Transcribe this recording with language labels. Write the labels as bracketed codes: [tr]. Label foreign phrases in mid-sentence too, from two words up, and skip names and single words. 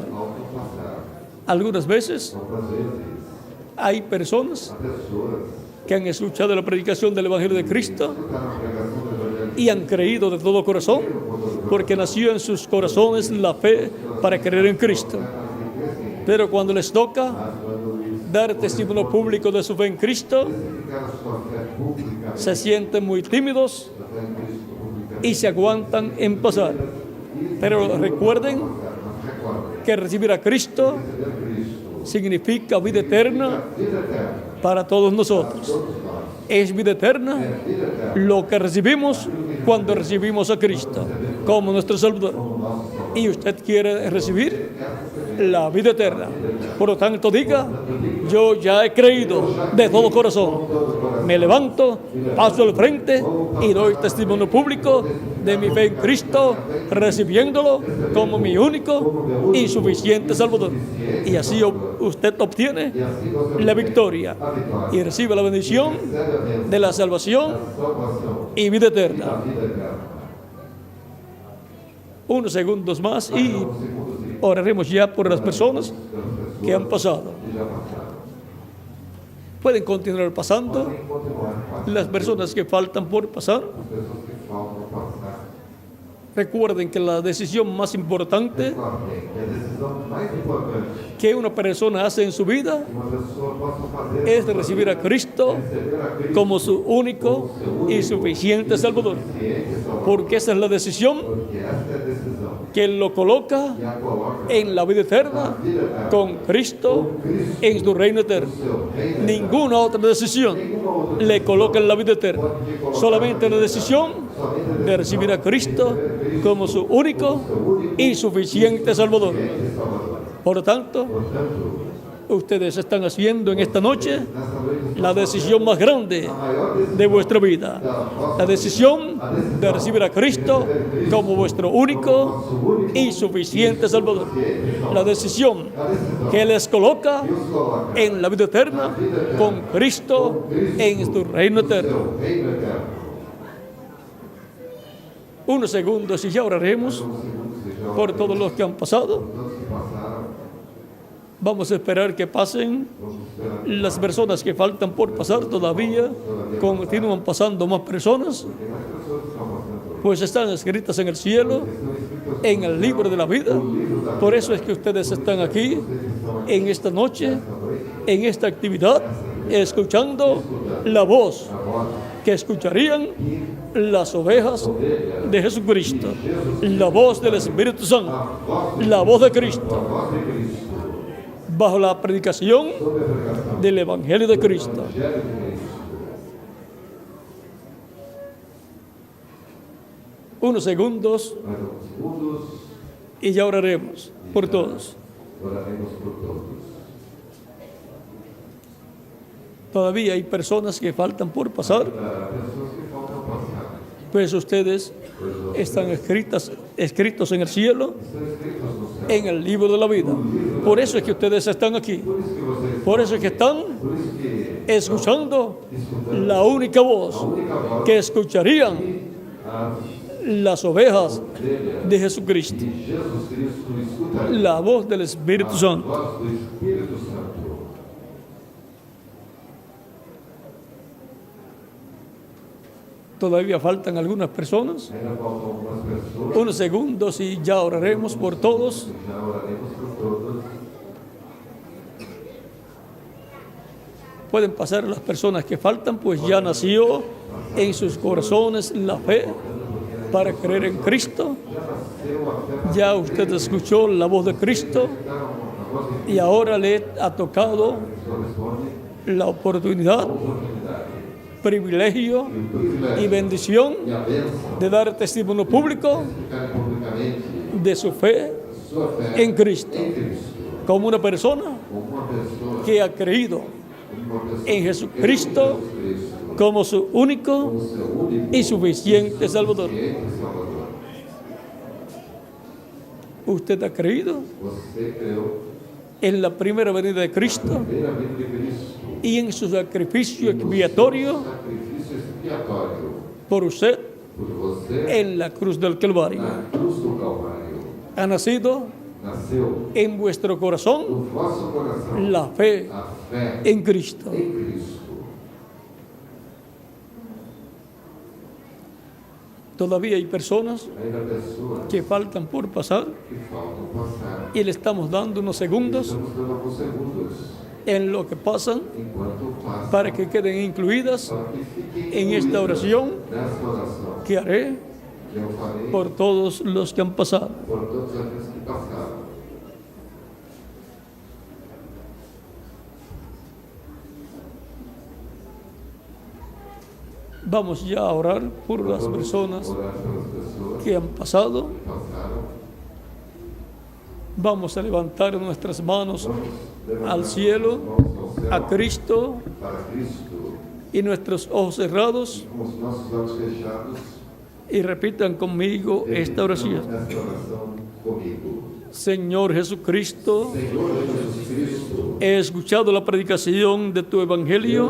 [es] Algunas veces hay personas que han escuchado la predicación del Evangelio de Cristo y han creído de todo corazón, porque nació en sus corazones la fe para creer en Cristo. Pero cuando les toca dar testimonio público de su fe en Cristo, [pt] testificar a sua fé publicamente, [es] se sienten muy tímidos [pt] a fé em Cristo publicamente. [es] y se aguantan en pasar. Pero recuerden [pt] Mas recordem, [es] que recibir a Cristo [pt] receber Cristo, [es] significa vida eterna [pt] vida eterna, [es] para todos nosotros. [pt] todos nós. [es] Es vida eterna [pt] Vida eterna, [es] lo que recibimos cuando recibimos a Cristo como nuestro Salvador. Y usted quiere recibir la vida eterna. Por lo tanto, diga, yo ya he creído de todo corazón. Me levanto, paso al frente y doy testimonio público de mi fe en Cristo, recibiéndolo como mi único y suficiente Salvador. Y así usted obtiene [pt] e assim você [es] la victoria [pt] a vitória. [es] y recibe la bendición [pt] Recebe a bênção [es] de la salvación [pt] da salvação [es] y vida [pt] e [es] eterna. [pt] da vida eterna. [es] Unos segundos más y [pt] Então, segundo Zico, [es] oraremos ya por las personas [pt] pelas pessoas [es] que han pasado. [pt] que já passaram. [es] Pueden continuar pasando. [pt] Podem continuar passando. [es] Las personas que faltan por pasar, [pt] As pessoas que faltam passar. [es] recuerden que la decisión más importante [pt] Recordem que a decisão mais importante [es] que una persona hace en su vida [pt] que uma pessoa possa fazer [es] es de recibir a Cristo [pt] receber a Cristo [es] como su único y suficiente Salvador. [pt] ciente e salvador. [es] Porque esa es la decisión [pt] Porque essa é a decisão [es] que lo coloca [pt] que a coloca [es] en la vida eterna [pt] vida eterna [es] con Cristo en su reino eterno. [pt] no seu reino. [es] Ninguna otra decisión [pt] Nenhuma outra [es] le coloca en la vida eterna. Solamente la decisión [pt] somente [es] de recibir a Cristo como su único y suficiente Salvador. [pt] e salvador. [es] Por lo tanto, [pt] Portanto, [es] ustedes están haciendo en esta noche [pt] nessa noite [es] la decisión más grande [pt] a maior decisão [es] de vuestra vida. [pt] da vossa [es] La decisión de recibir a Cristo como vuestro único y suficiente Salvador. La decisión que les coloca [pt] os coloca [es] en la vida eterna con Cristo en su reino eterno. [pt] no reino eterno. [es] Unos segundos y ya oraremos [pt] Segundos e já [es] por todos los que han pasado. [pt] todos que passaram, [es] Vamos a esperar que pasen [pt] vamos esperar [es] las personas que faltan por pasar todavía. Continúan pasando más personas, [pt] que mais pessoas estão passando. [es] pues están escritas en el cielo, [pt] Estão escritos [es] en el libro de la vida. Por eso es que ustedes están aquí en esta noche, en esta actividad, escuchando la voz [pt] a voz [es] que escucharían las ovejas de Jesucristo, la voz del Espíritu Santo, la voz de Cristo, [pt] voz de Cristo, [es] bajo la predicación [pt] sobre a pregação [es] del Evangelio de Cristo. [pt] do Evangelho de Cristo. [es] Unos segundos [pt] Mais alguns segundos, [es] y ya oraremos por todos. [pt] oraremos por todos. [es] Todavía hay personas que faltan por pasar, [pt] Para pessoas que faltam passar, [es] pues ustedes están escritos en el cielo, [pt] estão escritos no céu. [es] en el libro de la vida. Por eso es que ustedes están aquí. [pt] Por isso que vocês, [es] Por eso es que están [pt] por isso que [es] escuchando [pt] escutando [es] la única voz [pt] a única voz [es] que escucharían [pt] as [es] las ovejas [pt] ovelhas [es] de Jesucristo, [pt] de Jesus Cristo escutarão [es] la voz del Espíritu [pt] a [es] Santo. [pt] voz do Espírito Santo. [es] Todavía faltan algunas personas. [pt] Ainda faltam algumas pessoas, [es] Unos segundos y ya oraremos por todos. [pt] já oraremos por todos. [es] Pueden pasar las personas que faltan, pues ya nació en sus corazones la fe para creer en Cristo. Ya usted escuchó la voz de Cristo y ahora le ha tocado la oportunidad, privilegio y bendición [pt] E a bênção [es] de dar testimonio público [pt] ficar publicamente [es] de su fe [pt] sua fé [es] en Cristo, [pt] em Cristo. [es] como una persona [pt] Como uma pessoa, [es] que ha creído [pt] uma pessoa [es] en Jesucristo [pt] Cristo, [es] como su único [pt] o seu único [es] y suficiente Salvador. [pt] e Salvador. [es] Usted ha creído [pt] Você creu [es] en la primera venida de Cristo [pt] na primeira vinda de Cristo, [es] y en su sacrificio expiatorio [pt] sacrifício expiatório [es] por usted [pt] por você [es] en la cruz del Calvario. [pt] na cruz do Calvário. [es] Ha nacido [pt] Nasceu [es] en vuestro corazón [pt] no vosso coração [es] la fe [pt] a fé [es] en Cristo. [pt] em Cristo. [es] Todavía hay personas [pt] Ainda pessoas [es] que faltan por pasar [pt] que faltam passar. [es] y le estamos dando unos segundos [pt] Estamos dando alguns segundos [es] en lo que pasan, [pt] enquanto passa, [es] para que queden incluidas [pt] para que fiquem [es] en esta [pt] incluídas [es] oración [pt] nessa oração [es] que haré [pt] que eu farei [es] por todos los que han pasado. [pt] por todos aqueles que passaram. [es] Vamos ya a orar por las [pt] Vamos [es] personas [pt] orar pelas pessoas [es] que han pasado. [pt] que passaram. [es] Vamos a levantar nuestras manos [pt] Vamos levantar [es] al cielo, [pt] as mãos ao céu [es] a Cristo, [pt] para Cristo, [es] y nuestros ojos cerrados, [pt] com os nossos olhos fechados. [es] y repitan conmigo esta oración. [pt] Esta oração comigo. [es] Señor Jesucristo, [pt] Senhor Jesus Cristo, [es] he escuchado la predicación de tu [pt] eu [es] evangelio